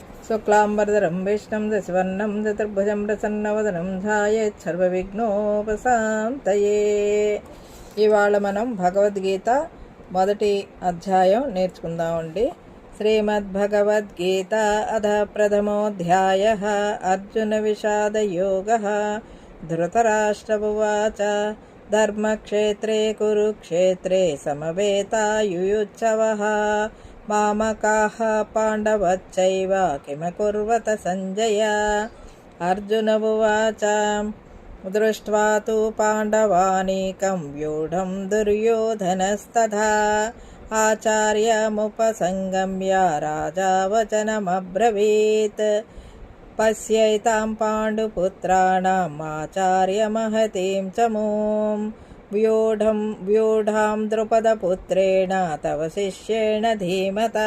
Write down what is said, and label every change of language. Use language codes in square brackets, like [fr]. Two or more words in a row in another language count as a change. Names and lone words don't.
[sa] శుక్లాంబరధరం విష్ణుం దశవర్ణం చతుర్భుజం ప్రసన్నవదనం ధ్యాయేత్ సర్వవిఘ్నోపశాంతయే. [te] ఇవాళ మనం భగవద్గీత మొదటి అధ్యాయం నేర్చుకుందామండి. [sa] శ్రీమద్భగవద్గీత అథ ప్రథమోऽధ్యాయః అర్జున విషాద యోగః. ధృతరాష్ట్ర ఉవాచ ధర్మక్షేత్రే కురుక్షేత్రే సమవేతాయుయుత్సవః మామకాః పాండవశ్చైవ కిమకుర్వత సంజయ. అర్జున ఉవాచ దృష్ట్వా తు పాండవానీకం వ్యూఢం దుర్యోధనస్తథా ఆచార్యముపసంగమ్య రాజా వచనమబ్రవీత్. పశ్యైతాం పాండుపుత్రాణాం ఆచార్యమహతీం చమూం వ్యూఢాం ద్రుపదపుత్రేణ తవ శిష్యేణ ధీమతా.